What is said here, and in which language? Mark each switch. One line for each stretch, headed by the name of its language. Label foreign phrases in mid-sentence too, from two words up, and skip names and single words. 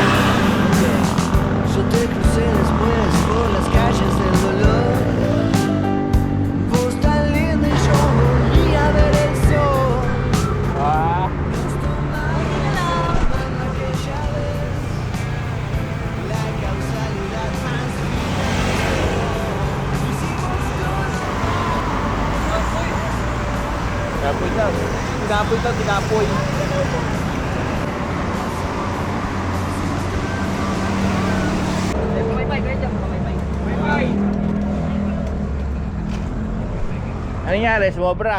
Spanish: Yo te crucé después por las calles del dolor. Vos tan linda y yo volví a ver el sol. Ah, Aquella vez, la causalidad más
Filipino: tinapoy daw. Tinapoy daw, tinapoy. Ano nangyari? Sumobra.